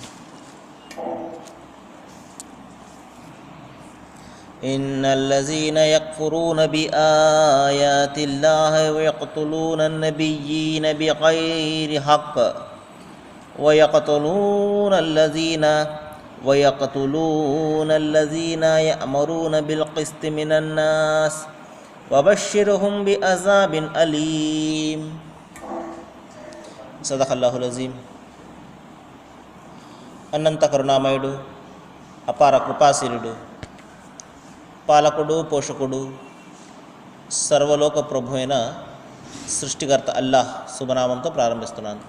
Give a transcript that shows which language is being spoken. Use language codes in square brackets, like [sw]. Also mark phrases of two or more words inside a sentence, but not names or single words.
[ar] إن الذين يكفرون بآيات الله ويقتلون النبيين بغير حق ويقتلون الذين يأمرون بالقسط من الناس فبشرهم بعذاب أليم. صدق الله العظيم. [te] అనంత కరుణామయుడు, అపార కృపాశీలుడు, పాలకుడు, పోషకుడు, సర్వలోక ప్రభు అయిన సృష్టికర్త అల్లాహ్ శుభనామంతో ప్రారంభిస్తున్నాను.